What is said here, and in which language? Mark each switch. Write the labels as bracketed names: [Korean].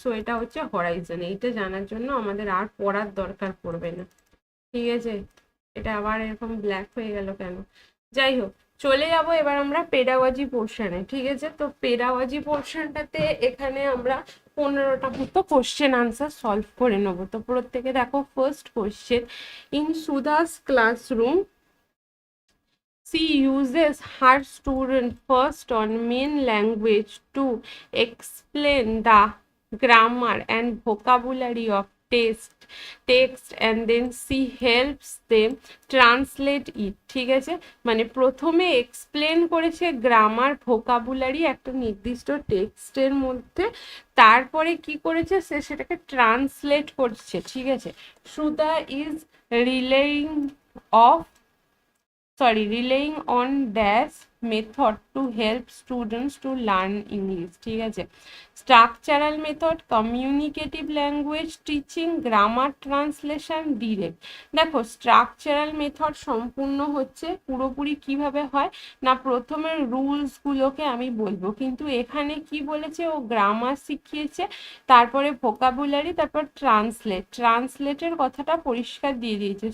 [Bangla] So এটা হচ্ছে Horizon. এইটা জানার জন্য আমাদের আর পড়ার দরকার পড়বে না, ঠিক আছে। এটা আবার এরকম ব্ল্যাক হয়ে গেল কেন, যাই হোক। চলে যাব এবার আমরা পেডাগজি পোর্শনে, ঠিক আছে। তো পেডাগজি পোর্শনটাতে এখানে আমরা 15টা মতো কোশ্চেন আনসার সলভ করে নেবো। তো প্রত্যেকে দেখো, [English] first question, in Sudha's classroom she uses her student first on main language to explain the grammar and vocabulary of text and then she helps them translate it, [Bangla] ঠিক আছে। মানে প্রথমে এক্সপ্লেন করেছে গ্রামার ভোকাবুলারি একটা নির্দিষ্ট টেক্সটের মধ্যে, তারপরে কি করেছে, সে সেটাকে ট্রান্সলেট করছে, ঠিক আছে। [English] Sudha is relying of relying on dash method to help students to learn English, [Bangla] ঠিক আছে। [English] Structural method, communicative language teaching, grammar translation, direct. [Bangla] দেখো, স্ট্রাকচারাল মেথড সম্পূর্ণ হচ্ছে পুরোপুরি কিভাবে হয় না, প্রথমে রুলসগুলোকে আমি বলবো, কিন্তু এখানে কি বলেছে, ও গ্রামার শিখিয়েছে, তারপরে ভোকাবুলারি, তারপর ট্রান্সলেটের কথাটা পরিষ্কার দিয়ে দিয়েছে।